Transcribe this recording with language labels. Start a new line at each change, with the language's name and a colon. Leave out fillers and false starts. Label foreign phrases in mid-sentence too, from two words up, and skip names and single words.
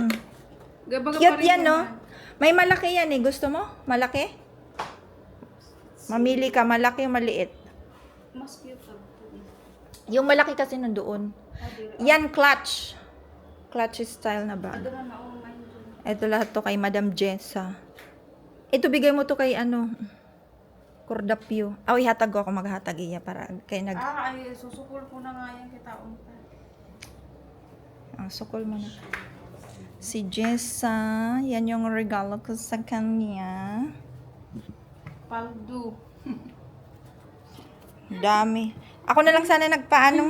Filipino: Cute yan, no? May malaki yan eh. Gusto mo? Malaki? Mamili ka, malaki o maliit? Mas cute ako. Yung malaki kasi nandoon. Yan, clutch.
English: Clutch style
Filipino: na ba? Ito lahat to kay Madam Jessa. Ito bigay mo to kay Cordapio.
Cebuano: Ihatag ko ako, maghatag iya para kay ay, susukol ko na nga yan kita. Sukol mo na.
Filipino: Si Jessa, yan yung regalo ko sa kanya. Paldo. Dami. Ako na lang sana nagpaano.